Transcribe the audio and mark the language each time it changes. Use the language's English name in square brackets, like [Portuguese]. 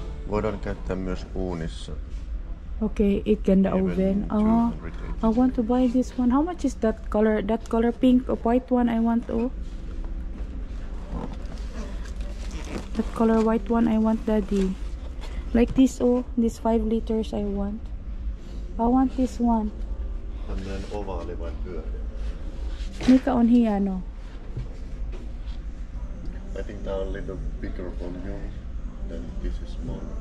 [Finnish] Voidaan käyttää myös uunissa. [English] Okay, it can the oven. I want to buy this one. How much is that color? That color pink or white one I want. Oh, that color white one I want, daddy. Like this. Oh, this 5 liters I want. I want this one. [Finnish] Tämmönen ovaali vai pyöreä? Mikä on hieno? [English] I think now a little bigger volume than this is small.